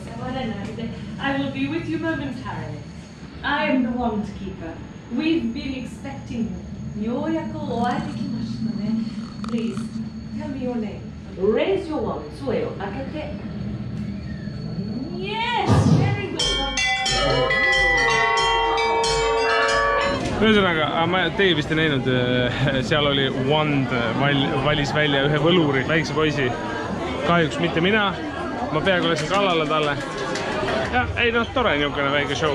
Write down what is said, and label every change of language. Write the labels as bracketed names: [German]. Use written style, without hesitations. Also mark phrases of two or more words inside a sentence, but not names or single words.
[English] I will be with you momentarily. I am the wand keeper. We've been expecting you. Please, tell me your name. Raise your wand. Sueo, akete. Yes, very good. [Estonian] Ühesõnaga, teie vist ei näinud, seal oli Wand valis välja ühe võluri, väikse poisi. Kahjuks mitte mina. Ma peaaegu läksin kallale talle. Ja, ei noh, tore niisugune väike show.